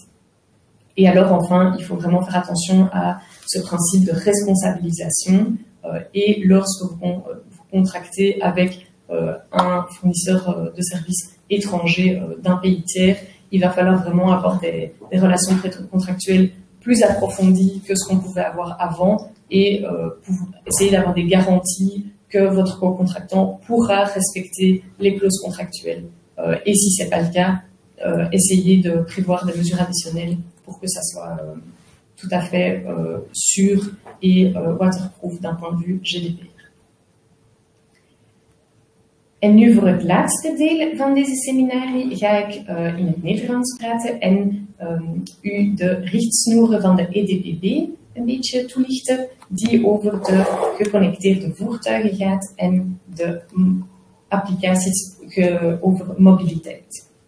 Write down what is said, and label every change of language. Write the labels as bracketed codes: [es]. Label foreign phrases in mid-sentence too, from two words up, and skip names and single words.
[fr] Et alors, enfin, il faut vraiment faire attention à ce principe de responsabilisation et lorsque vous contractez avec un fournisseur de services étranger d'un pays tiers, il va falloir vraiment avoir des relations contractuelles plus approfondies que ce qu'on pouvait avoir avant et essayer d'avoir des garanties que votre co-contractant pourra respecter les clauses contractuelles. Et si c'est pas le cas, essayer de prévoir des mesures additionnelles pour que ça soit tout à fait sûr et waterproof d'un point de vue GDPR. [nl] En nu voor het laatste deel van deze seminarie ga ik in het Nederlands praten en u de richtsnoeren van de EDPB een beetje toelichten, die over de geconnecteerde voertuigen gaat en de applicaties over mobiliteit.